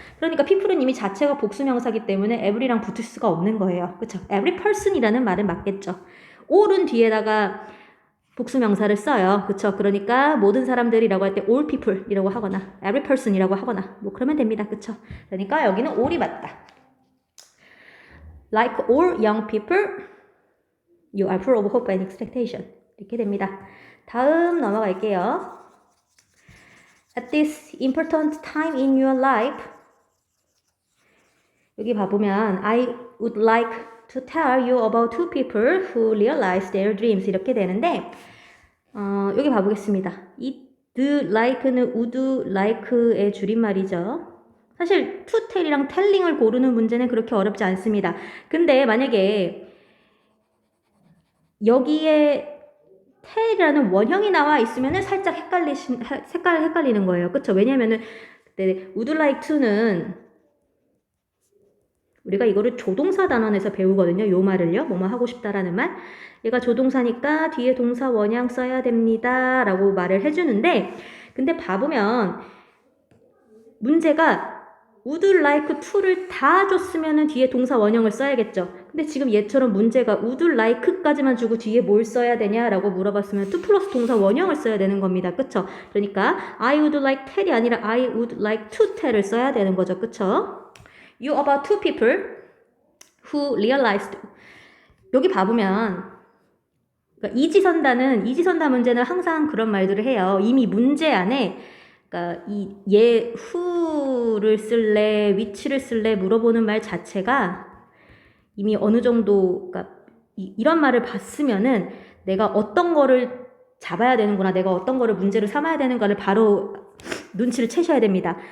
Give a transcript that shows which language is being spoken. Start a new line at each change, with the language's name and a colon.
Korean: 그러니까 people은 이미 자체가 복수명사기 때문에 every랑 붙을 수가 없는 거예요. 그쵸?
English: every person
Korean: 이라는 말은 맞겠죠. all은 뒤에다가 복수명사를 써요. 그쵸? 그러니까 모든 사람들이라고 할 때
English: all people
Korean: 이라고 하거나
English: every person
Korean: 이라고 하거나 뭐 그러면 됩니다. 그쵸? 그러니까 여기는 all이 맞다.
English: Like all young people, you are full of hope and expectation.
Korean: 이렇게 됩니다. 다음 넘어갈게요. At this important time in your life, 여기 봐보면
English: I would like to tell you about two people who realize their dreams
Korean: 이렇게 되는데 여기 봐보겠습니다. 이 the like는 would like의 줄임말이죠. 사실 to tell이랑 telling을 고르는 문제는 그렇게 어렵지 않습니다. 근데 만약에 여기에 tell이라는 원형이 나와 있으면은 살짝 헷갈리는 거예요. 그쵸? 왜냐면은 would like to는 우리가 이거를 조동사 단원에서 배우거든요. 요 말을요. 뭐뭐 하고 싶다라는 말. 얘가 조동사니까 뒤에 동사 원형 써야 됩니다. 라고 말을 해주는데 근데 봐보면 문제가 would like to를 다 줬으면 뒤에 동사 원형을 써야겠죠. 근데 지금 얘처럼 문제가 would like까지만 주고 뒤에 뭘 써야 되냐라고 물어봤으면 to 플러스 동사 원형을 써야 되는 겁니다. 그쵸? 그러니까
English: I would like tell
Korean: 이 아니라
English: I would like to tell
Korean: 을 써야 되는 거죠. 그쵸?
English: You about two people who realized.
Korean: 여기 봐보면 그러니까 이지선다 문제는 항상 그런 말들을 해요. 이미 문제 안에 그러니까 얘 who를 쓸래, which를 쓸래 물어보는 말 자체가 이미 어느 정도 그러니까 이런 말을 봤으면은 내가 어떤 거를 잡아야 되는구나, 내가 어떤 거를 문제로 삼아야 되는가를 바로 눈치를 채셔야 됩니다.